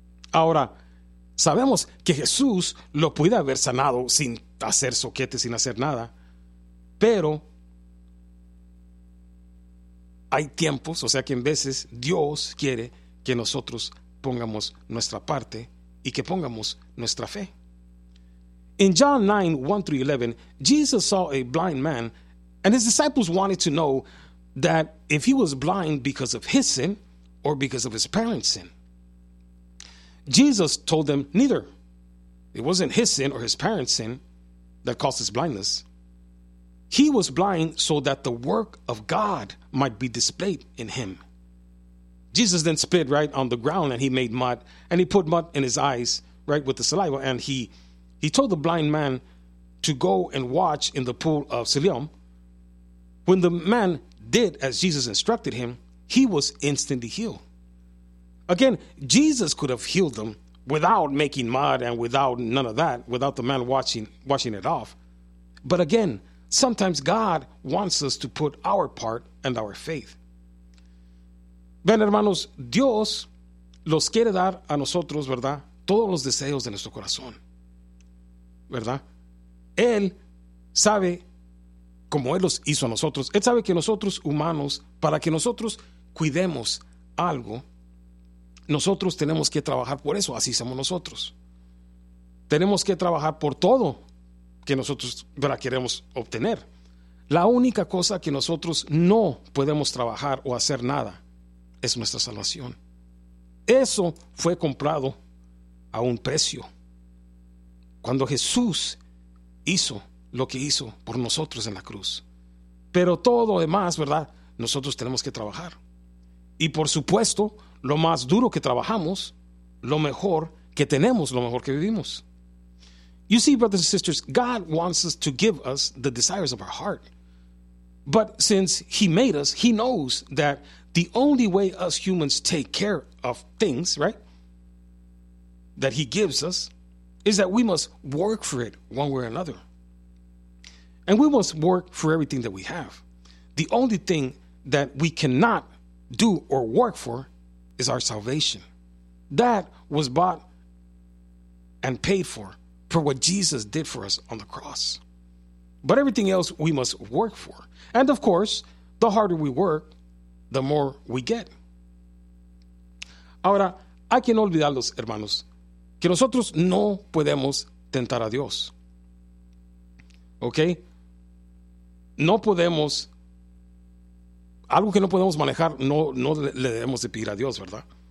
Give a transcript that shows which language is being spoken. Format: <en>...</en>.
<es>Ahora, sabemos que Jesús lo pudo haber sanado sin hacer soquete, sin hacer nada, pero hay tiempos, o sea que en veces Dios quiere que nosotros pongamos nuestra parte y que pongamos nuestra fe.</es> <en>In John 9, 1 through 11, Jesus saw a blind man, and his disciples wanted to know that if he was blind because of his sin or because of his parents' sin. Jesus told them neither. It wasn't his sin or his parents' sin that caused his blindness. He was blind so that the work of God might be displayed in him. Jesus then spit right on the ground, and he made mud, and he put mud in his eyes, right, with the saliva, and he told the blind man to go and wash in the pool of Siloam. When the man did as Jesus instructed him, he was instantly healed. Again, Jesus could have healed them without making mud and without none of that, without the man washing it off. But again, sometimes God wants us to put our part and our faith.</en> <es>Ven, hermanos, Dios los quiere dar a nosotros, ¿verdad?, todos los deseos de nuestro corazón, ¿verdad? Él sabe, como Él los hizo a nosotros, Él sabe que nosotros, humanos, para que nosotros cuidemos algo, nosotros tenemos que trabajar por eso, así somos nosotros. Tenemos que trabajar por todo que nosotros, ¿verdad?, queremos obtener. La única cosa que nosotros no podemos trabajar o hacer nada es nuestra salvación. Eso fue comprado a un precio. Cuando Jesús hizo lo que hizo por nosotros en la cruz. Pero todo demás, ¿verdad?, nosotros tenemos que trabajar. Y por supuesto, lo más duro que trabajamos, lo mejor que tenemos, lo mejor que vivimos.</es> <en>You see, brothers and sisters, God wants us to give us the desires of our heart. But since He made us, He knows that the only way us humans take care of things, right, that He gives us, is that we must work for it one way or another. And we must work for everything that we have. The only thing that we cannot do or work for is our salvation. That was bought and paid for what Jesus did for us on the cross. But everything else we must work for. And of course, the harder we work, the more we get.</en> <es>Ahora, hay que no olvidarlos, hermanos, que nosotros no podemos tentar a Dios. Okay? No podemos, algo que no podemos manejar, no le debemos de pedir a Dios, ¿verdad?</es>